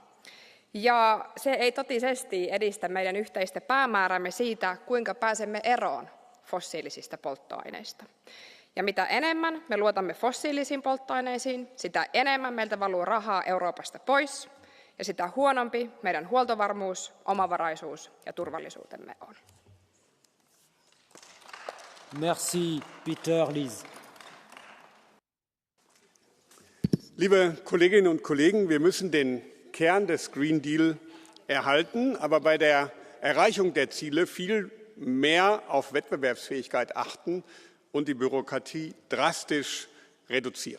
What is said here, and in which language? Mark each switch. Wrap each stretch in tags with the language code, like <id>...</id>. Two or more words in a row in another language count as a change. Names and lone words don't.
<fi>Ja se ei totisesti edistä meidän yhteistä päämäärämme siitä, kuinka pääsemme eroon fossiilisista polttoaineista. Ja mitä enemmän me luotamme fossiilisiin polttoaineisiin, sitä enemmän meiltä valuu rahaa Euroopasta pois, ja sitä huonompi meidän huoltovarmuus, omavaraisuus ja turvallisuutemme on. Merci, Peter Liese.</fi> <de>Liebe Kolleginnen und Kollegen, wir müssen den Kern des Green Deal erhalten, aber bei der Erreichung der Ziele viel mehr auf Wettbewerbsfähigkeit achten und die Bürokratie drastisch reduzieren.</de>